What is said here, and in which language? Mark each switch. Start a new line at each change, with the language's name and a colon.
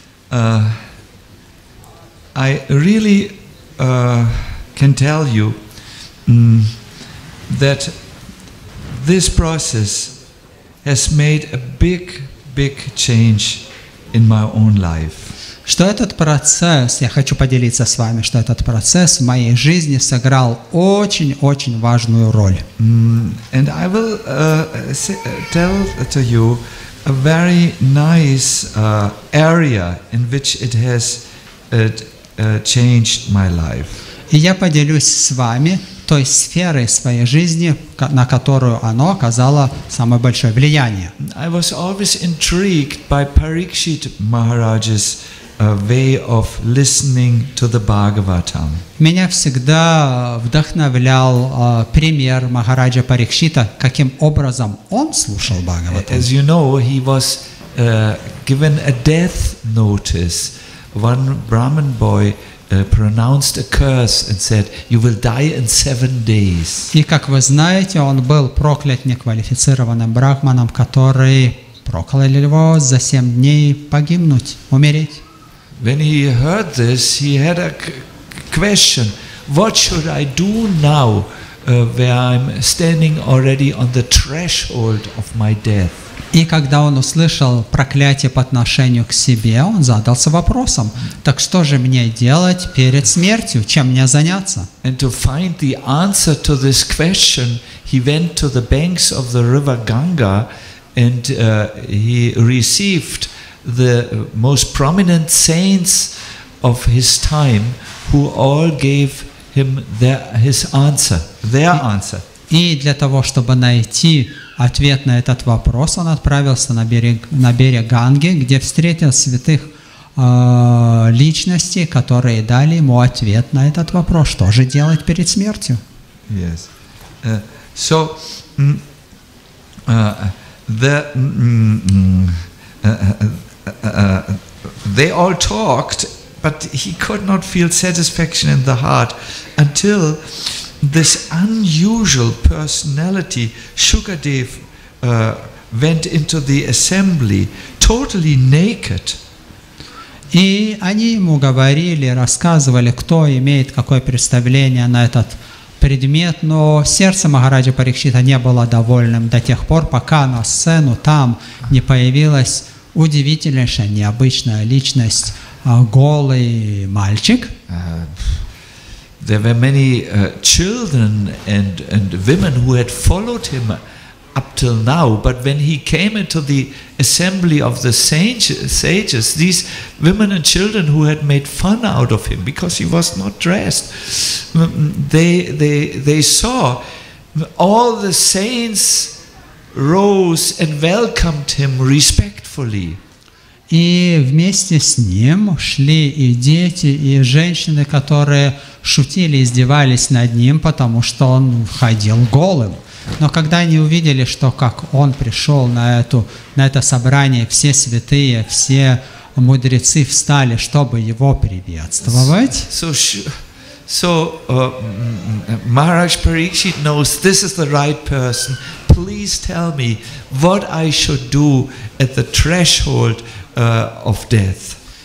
English: I really can tell you that this process has made a big change in my own life.
Russian: Что этот процесс, я хочу поделиться с вами, что этот процесс в моей жизни сыграл очень важную роль.
English: And I will tell to you a very nice area in which it has changed my life.
Russian: И я поделюсь с вами той сферой своей жизни, на которую оно оказало самое большое влияние.
English: I was always intrigued by Parikshit Maharaj's way of listening to the Bhagavatam.
Russian: Меня всегда вдохновлял пример Махараджа Парикшита, каким образом он слушал Бхагаватам.
English: As you know, he was given a death notice. One Brahmin boy pronounced a curse and said, "You will die in 7 days."
Russian: И как вы знаете, он был проклят неквалифицированным брахманом, который проклял его за 7 дней погибнуть, умереть.
English: When he heard this, he had a question: what should I do now, where I'm standing already on the threshold of my death?
Russian: И когда он услышал проклятие по отношению к себе, он задался вопросом: так что же мне делать перед смертью, чем мне заняться?
English: And to find the answer to this question, he went to the banks of the river Ganga and he received the most prominent saints of his time who all gave him his answer, their answer.
Russian: И для того, чтобы найти ответ на этот вопрос, он отправился на берег Ганги, где встретил святых личностей, которые дали ему ответ на этот вопрос, что же делать перед смертью.
English: Yes. So they all talked, but he could not feel satisfaction in the heart until this unusual personality, Shukadev, went into the assembly totally naked.
Russian: И они ему говорили, рассказывали, кто имеет какое представление на этот предмет, но сердце Махараджа Парикшита не было довольным до тех пор, пока на сцену там не появилась удивительнейшая, необычная личность, голый мальчик.
English: There were many children and women who had followed him up till now, but when he came into the assembly of the sages, these women and children who had made fun out of him because he was not dressed, they saw all the saints rose and welcomed him respectfully.
Russian: И вместе с ним шли и дети, и женщины, которые шутили, издевались над ним, потому что он ходил голым. Но когда они увидели, что как он пришел на это собрание, все святые, все мудрецы встали, чтобы его приветствовать.
English: So Maharaj Parikshit knows this is the right person. Please tell me what I should do at the threshold of death.